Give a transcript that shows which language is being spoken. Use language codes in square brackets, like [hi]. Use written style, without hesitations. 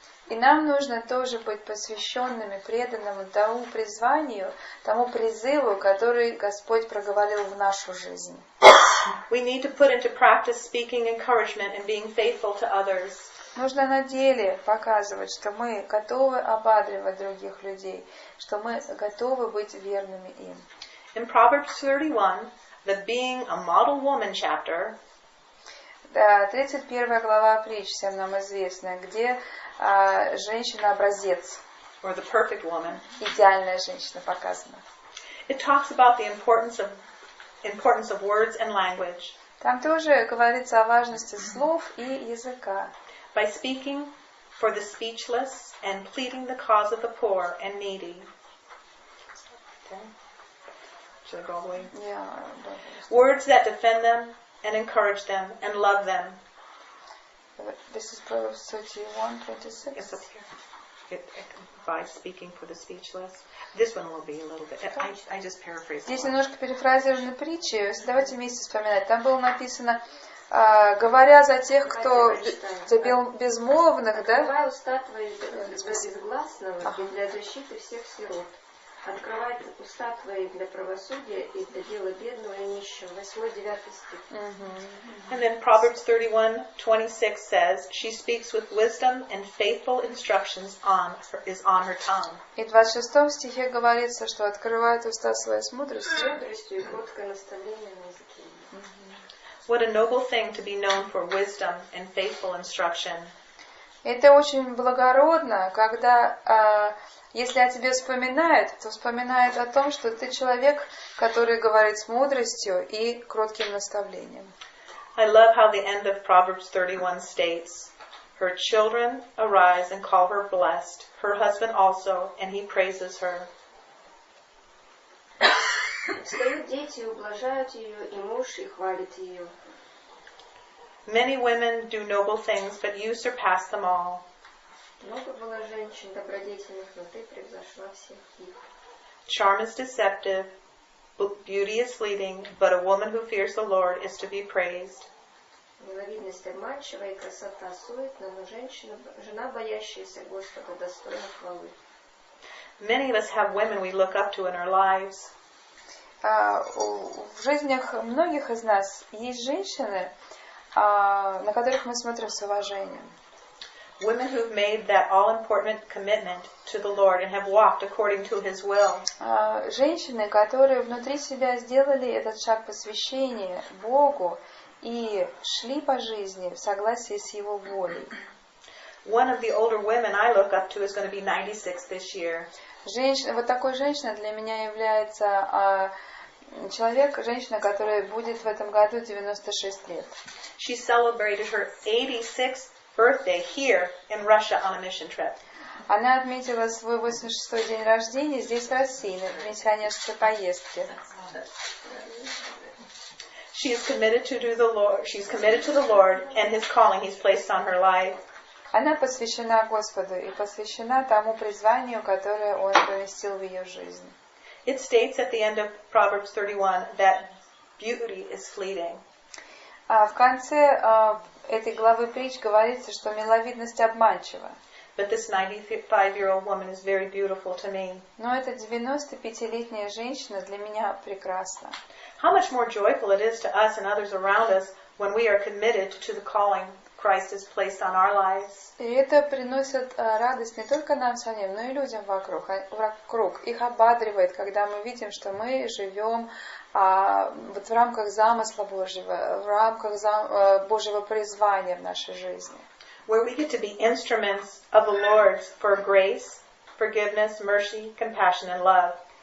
[ru] И нам нужно тоже быть посвященными, преданными тому призванию, тому призыву, который Господь проговорил в нашу жизнь. [en] We need to put into practice speaking encouragement and being faithful to others. [ru] Нужно на деле показывать, что мы готовы ободривать других людей, что мы готовы быть верными им. [en] In Proverbs 31, the being a model woman chapter, [ru] 31 глава притч, всем нам известная, где женщина-образец. [en] Or the perfect woman. [ru] Идеальная женщина показана. [en] It talks about the importance of words and language. [ru] Там тоже говорится о важности слов и языка. [en] By speaking for the speechless and pleading the cause of the poor and needy. Okay. Should I go all the way? Yeah. Words that defend them and encourage them and love them. This is Proverbs 31:26. It's up here. By speaking for the speechless. This one will be a little bit. I just paraphrased. [ru] Здесь немножко перефразированы притчи. Давайте вместе вспоминать. Там было написано, говоря за тех, кто за безмолвных, да? Открывай уста твои для безгласного и для защиты всех сирот. Открывай уста твои для правосудия и для дела бедного и нищего. 8-9 стих. [en] And then Proverbs 31:26 says, she speaks with wisdom and faithful instructions is on her tongue. [ru] И в 26 стихе говорится, что открывает уста свои с мудростью. Мудростью и кроткое наставление на языке. [en] What a noble thing to be known for wisdom and faithful instruction. [ru] Это очень благородно, когда, если о тебе вспоминают, то вспоминают о том, что ты человек, который говорит с мудростью и кротким наставлением. [en] I love how the end of Proverbs 31 states, her children arise and call her blessed, her husband also, and he praises her. [ru] Встают дети и ублажают ее, и муж и хвалит ее. [en] Many women do noble things, but you surpass them all. [ru] Много было женщин добродетельных, но ты превзошла всех их. [en] Charm is deceptive, beauty is fleeting, but a woman who fears the Lord is to be praised. [ru] Миловидность обманчива и красота суетна, но жена, боящаяся Господа, достойна хвалы. [en] Many of us have women we look up to in our lives. [ru] В жизнях многих из нас есть женщины, на которых мы смотрим с уважением. [en] Women who've made that all-important commitment to the Lord and have walked according to His will. [ru] Женщины, которые внутри себя сделали этот шаг посвящения Богу и шли по жизни в согласии с Его волей. [en] One of the older women I look up to is going to be 96 this year. [ru] Вот такой женщиной для меня является женщина, которая будет в этом году 96 лет. [en] She celebrated her 86th birthday here in Russia on a mission trip. [ru] Она отметила свой 86-й день рождения здесь, в России, на миссионерской поездке. [en] She is committed to the Lord. She's committed to the Lord and His calling He's placed on her life. [ru] Она посвящена Господу и посвящена тому призванию, которое Он поместил в ее жизнь. [en] It states at the end of Proverbs 31 that beauty is fleeting. [ru] В конце этой главы притч говорится, что миловидность обманчива. [en] But this 95-year-old woman is very beautiful to me. [ru] Но эта 95-летняя женщина для меня прекрасна. [en] How much more joyful it is to us and others around us when we are committed to the calling Christ has placed on our lives. [ru] И это приносит радость не только нам самим, но и людям вокруг. Их ободривает, когда мы видим, что мы живем вот в рамках замысла Божьего, в рамках Божьего призвания в нашей жизни. [en] Where we get to be instruments of the Lord for grace, forgiveness, mercy, compassion, and love.